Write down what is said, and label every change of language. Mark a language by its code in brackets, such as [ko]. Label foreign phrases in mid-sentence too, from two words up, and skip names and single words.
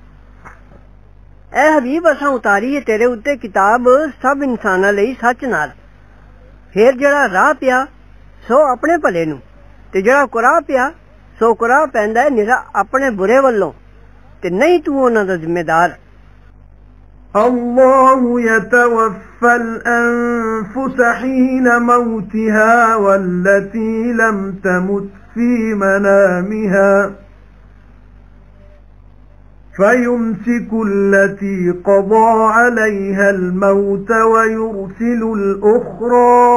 [pa] ਐ ਹਬੀਬ ਅਸਾਂ ਉਤਾਰੀ ਹੈ ਤੇਰੇ ਉੱਤੇ ਕਿਤਾਬ ਸਭ ਇਨਸਾਨਾਂ ਲਈ ਸੱਚ ਨਾਲ। ਫਿਰ ਜਿਹੜਾ ਰਾਹ ਪਿਆ ਸੋ ਆਪਣੇ ਭਲੇ ਨੂੰ, ਤੇ ਜਿਹੜਾ ਕੁਰਾਹ ਪਿਆ ਸੋ ਕੁਰਾਹ ਪੈਂਦਾ ਨਿਰਾ ਆਪਣੇ ਬੁਰੇ ਵੱਲੋਂ, ਤੇ ਨਹੀਂ ਤੂੰ ਉਹਨਾਂ ਦਾ ਜ਼ਿੰਮੇਦਾਰ। [ar] الله يتوفى الأنفس حين موتها والتي لم تمت في منامها فيمسك التي قضى عليها الموت ويرسل الأخرى